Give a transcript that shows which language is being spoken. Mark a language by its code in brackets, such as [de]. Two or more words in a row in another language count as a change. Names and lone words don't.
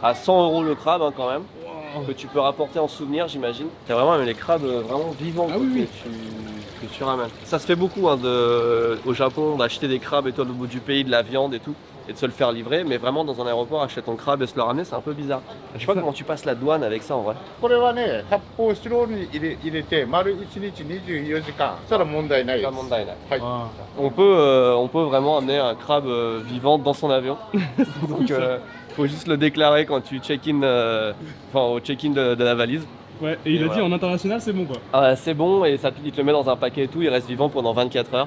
[fr] à 100 € le crabe hein, quand même. Que tu peux rapporter en souvenir j'imagine. T'as vraiment même les crabes vraiment vivants Ah quoi, oui, que tu ramènes. Ça se fait beaucoup hein, au Japon d'acheter des crabes et tout au bout du pays, de la viande et tout. Et de se le faire livrer, mais vraiment dans un aéroport, acheter ton crabe et se le ramener, c'est un peu bizarre. Je sais pas comment tu passes la douane avec ça en vrai. [ja] これはね、発泡スチロールに入れて、丸1日24時間、そしたら問題ないです。 [fr] Pas de mondaine. [ja] はい。 [fr] Ah. On peut vraiment amener un crabe vivant dans son avion. Donc faut juste le déclarer quand tu check-in, enfin au check-in de la valise. Ouais, et il a voilà. dit en international c'est bon quoi. Ah, c'est bon et ça, il te le met dans un paquet et tout, il reste vivant pendant 24 heures.